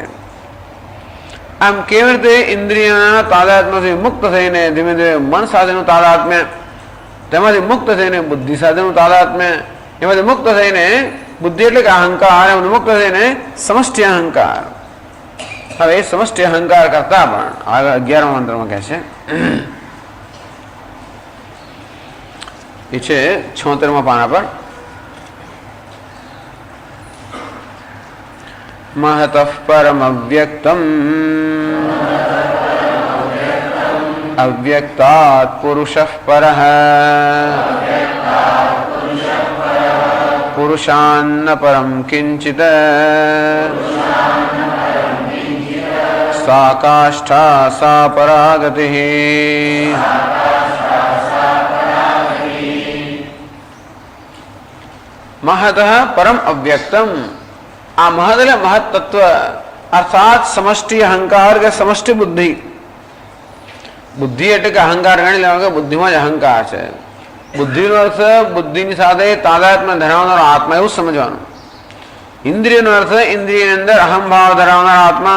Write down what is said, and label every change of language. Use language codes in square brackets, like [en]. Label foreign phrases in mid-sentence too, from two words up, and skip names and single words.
[gu] આમ કેવી રીતે ઇન્દ્રિયના તાદાત્મ્યથી મુક્ત થઈને ધીમે ધીમે મન સાથેનું તાદાત્મ્ય, તેમાંથી મુક્ત થઈને બુદ્ધિ સાથેનું તાદાત્મ્ય, એમાંથી મુક્ત થઈને બુદ્ધિ એટલે કે અહંકાર, એમાંથી મુક્ત થઈને સમષ્ટિ અહંકાર. હવે એ સમષ્ટિ અહંકાર કરતા પણ આગળ 11મા મંત્રમાં કહે છે, એ છે 76મા પાના પર, [sa] महतः परम अव्यक्तम् अव्यक्तात् पुरुषः परः पुरुषान्न परं किंचित् सा काष्ठा सा परागति। महत परम अव्यक्तम, [gu] आ महत એટલે મહત તત્વ અર્થાત સમષ્ટિ અહંકાર કે સમષ્ટિ બુદ્ધિ. બુદ્ધિ એટલે કે અહંકાર ગણી લેવા કે બુદ્ધિમાં જ અહંકાર છે. બુદ્ધિનો અર્થ બુદ્ધિની સાથે તાદાત્મ્ય ધરાવનારો આત્મા એવું સમજવાનું. ઇન્દ્રિયનો અર્થ ઇન્દ્રિયની અંદર અહંભાવ ધરાવનાર આત્મા.